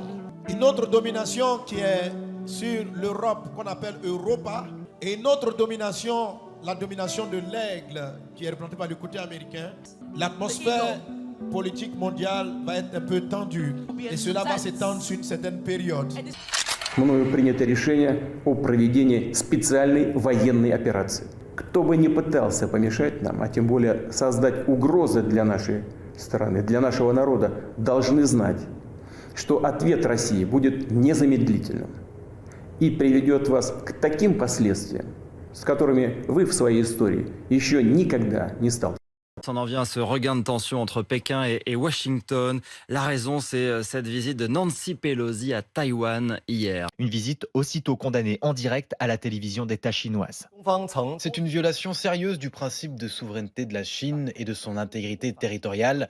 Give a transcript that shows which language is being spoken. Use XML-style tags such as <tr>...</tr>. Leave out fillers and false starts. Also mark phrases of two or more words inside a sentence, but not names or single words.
<fr>Une autre domination qui est sur l'Europe, qu'on appelle Europa. Et une autre domination, la domination de l'aigle, qui est représentée par le côté américain. L'atmosphère politique mondiale va être un peu tendue. Et cela va s'étendre sur une certaine période.</fr> <ru>Мною принято решение о проведении специальной военной операции. Кто бы ни пытался помешать нам, а тем более создать угрозы для нашей страны, для нашего народа, должны знать, что ответ России будет незамедлительным и приведет вас к таким последствиям, с которыми вы в своей истории еще никогда не сталкивались.</ru> <fr>On en vient à ce regain de tension entre Pékin et Washington. La raison, c'est cette visite de Nancy Pelosi à Taïwan hier. Une visite aussitôt condamnée en direct à la télévision d'État chinoise. C'est une violation sérieuse du principe de souveraineté de la Chine et de son intégrité territoriale.</fr>